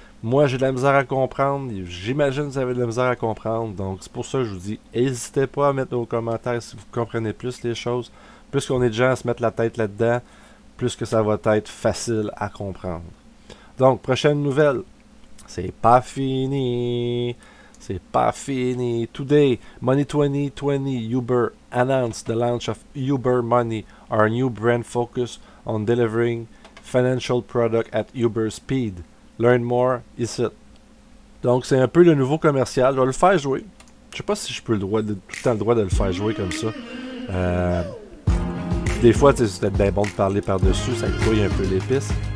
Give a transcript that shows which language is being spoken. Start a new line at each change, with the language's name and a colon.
French: Moi, j'ai de la misère à comprendre. J'imagine que vous avez de la misère à comprendre. Donc, c'est pour ça que je vous dis, n'hésitez pas à mettre dans vos commentaires si vous comprenez plus les choses. Plus qu'on est de gens à se mettre la tête là-dedans, plus que ça va être facile à comprendre. Donc, prochaine nouvelle. C'est pas fini. C'est pas fini.
English: Today, Money 2020 Uber announced the launch of Uber Money, our new brand focus on delivering financial product at Uber speed. Learn more ici.
French: Donc, c'est un peu le nouveau commercial. Je vais le faire jouer. Je sais pas si je peux tout le temps le droit de le faire jouer comme ça. Des fois, c'est peut-être bien bon de parler par-dessus. Ça grouille un peu l'épice.